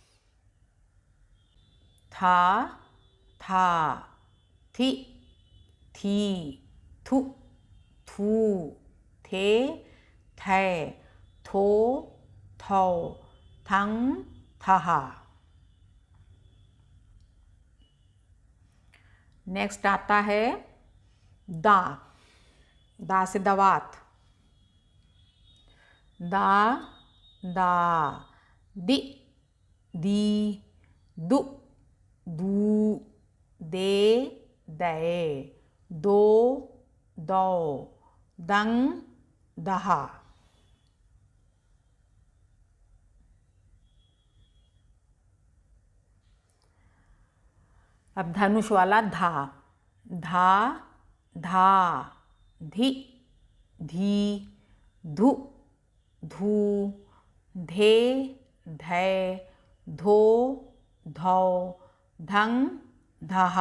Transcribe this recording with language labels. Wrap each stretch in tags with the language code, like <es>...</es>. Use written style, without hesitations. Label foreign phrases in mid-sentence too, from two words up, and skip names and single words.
<hi>था था, थी थी, थु थू, थे थे, थो थौ, थंग थहा। नेक्स्ट आता है दा, दा से दवात, दा दा, दि दी, दु दू, दे दे, दो दौ, दंग दहा। अब धनुष वाला धा, धा धा, धी धी, धु धू, धे धै, धो धौ, धंग धहा।</hi>